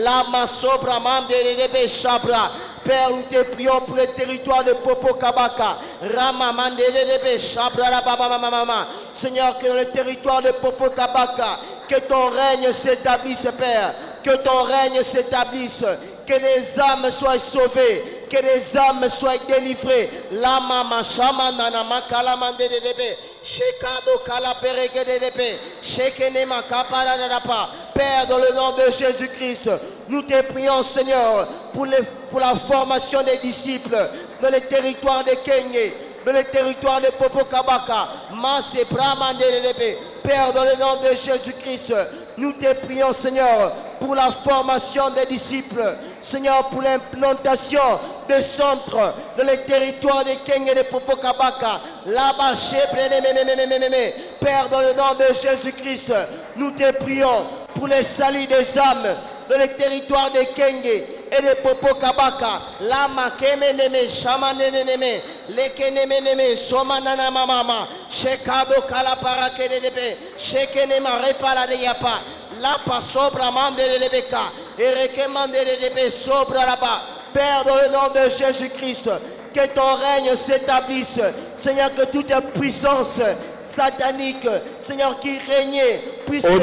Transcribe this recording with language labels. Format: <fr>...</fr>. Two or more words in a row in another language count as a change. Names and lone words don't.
<fr>Père, nous te prions pour le territoire de Popokabaka. Seigneur, que dans le territoire de Popokabaka, que ton règne s'établisse, Père. Que ton règne s'établisse. Que les âmes soient sauvées. Que les âmes soient délivrées. La mama shamanana makalamande de debe. Shekado kalapere de debe. Shekenema kaparadapa. Père, dans le nom de Jésus-Christ, nous te prions, Seigneur, pour la formation des disciples dans les territoires de Kenge, dans les territoires de Popokabaka, Masse Brahman de Lebe. Père, dans le nom de Jésus-Christ, nous te prions, Seigneur, pour la formation des disciples, Seigneur, pour l'implantation des centres dans les territoires de Kenge et de Popokabaka. Là-bas, Père, dans le nom de Jésus-Christ, nous te prions pour les saluts des âmes dans les territoires de Kenge et de Popokabaka. Lama kemeneme shamaneneme lekenemeneme somanana mama shekado kalapara kedebe shekenema repara de yapa la pasobra mande de lebeka et rekemande de sobra là-bas. Père, dans le nom de Jésus-Christ, que ton règne s'établisse, Seigneur, que toute puissance satanique, Seigneur, qui régnait, puisse au</fr>